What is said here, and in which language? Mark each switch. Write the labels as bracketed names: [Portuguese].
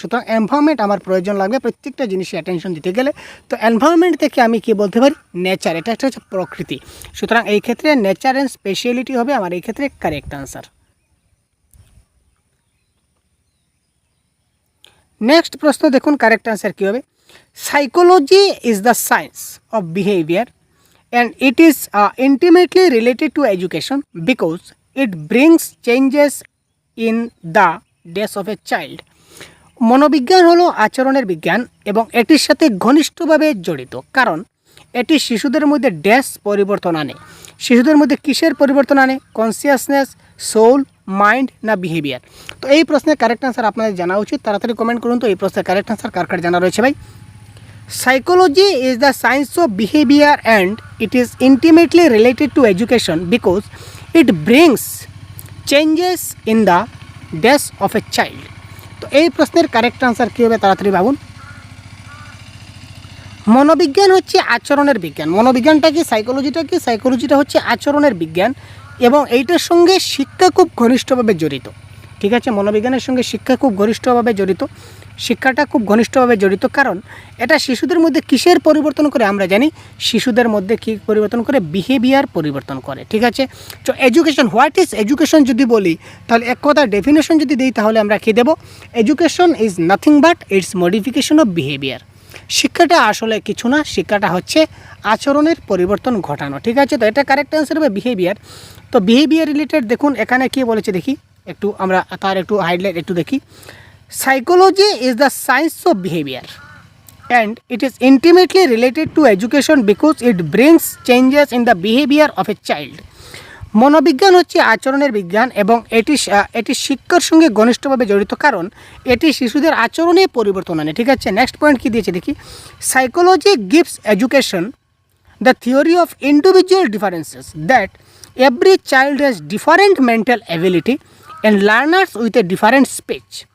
[Bangla] সুতরাং এনভায়রনমেন্ট আমার প্রয়োজন লাগবে প্রত্যেকটা জিনিসে অ্যাটেনশন দিতে গেলে। তো এনভায়রনমেন্ট থেকে আমি কি বলতে পারি, নেচার, এটা একটা হচ্ছে প্রকৃতি। সুতরাং এই ক্ষেত্রে নেচার অ্যান্ড স্পেশালিটি হবে আমার এই ক্ষেত্রে কারেক্ট আনসার। নেক্সট প্রশ্ন দেখুন কারেক্ট আনসার কী হবে। [English] Psychology is the science of behaviour and it is intimately related to education because it brings changes in the days of a child. [Bangla] মনোবিজ্ঞান হলো আচরণের বিজ্ঞান এবং এটির সাথে ঘনিষ্ঠভাবে জড়িত, কারণ এটি শিশুদের মধ্যে ড্যাশ পরিবর্তন আনে। শিশুদের মধ্যে কিসের পরিবর্তন আনে? কনসিয়াসনেস, সোল, মাইন্ড না বিহেভিয়ার? তো এই প্রশ্নের কারেক্ট আনসার আপনাদের জানা উচিত। তাড়াতাড়ি কমেন্ট করুন তো এই প্রশ্নের কারেক্ট আনসার কার কার জানা রয়েছে ভাই। [English] Psychology is the science of behavior and it is intimately related to education because it brings changes in the days of a child. [Bangla] তো এই প্রশ্নের কারেক্ট আনসার কী হবে তাড়াতাড়ি ভাবুন। মনোবিজ্ঞান হচ্ছে আচরণের বিজ্ঞান। মনোবিজ্ঞানটা কি? সাইকোলজিটা কি? সাইকোলজিটা হচ্ছে আচরণের বিজ্ঞান এবং এইটার সঙ্গে শিক্ষা খুব ঘনিষ্ঠভাবে জড়িত। ঠিক আছে, মনোবিজ্ঞানের সঙ্গে শিক্ষা খুব ঘনিষ্ঠভাবে জড়িত। শিক্ষাটা খুব ঘনিষ্ঠভাবে জড়িত কারণ এটা শিশুদের মধ্যে কিসের পরিবর্তন করে? আমরা জানি শিশুদের মধ্যে কী পরিবর্তন করে? বিহেভিয়ার পরিবর্তন করে। ঠিক আছে, তো এডুকেশন, [English] what is education [Bangla] যদি বলি তাহলে এক কথা ডেফিনেশন যদি দিই তাহলে আমরা কী দেবো? [English] Education is nothing but its modification of behaviour. [Bangla] শিক্ষাটা আসলে কিছু না, শিক্ষাটা হচ্ছে আচরণের পরিবর্তন ঘটানো। ঠিক আছে, তো এটা কারেক্ট অ্যান্সার হবে বিহেভিয়ার। তো বিহেভিয়ার রিলেটেড দেখুন এখানে কী বলেছে দেখি, একটু আমরা তার একটু হাইলাইট একটু দেখি। [English] Psychology is the science of behavior and it is intimately related to education because it brings changes in the behavior of a child. [Bangla] মনোবিজ্ঞান হচ্ছে আচরণের বিজ্ঞান এবং এটি শিক্ষার সঙ্গে ঘনিষ্ঠভাবে জড়িত কারণ এটি শিশুদের আচরণে পরিবর্তন আনে। ঠিক আছে, নেক্সট পয়েন্ট কী দিয়েছে দেখি। [English] Psychology gives education the theory of individual differences that every child has different mental ability and learners with a different speech.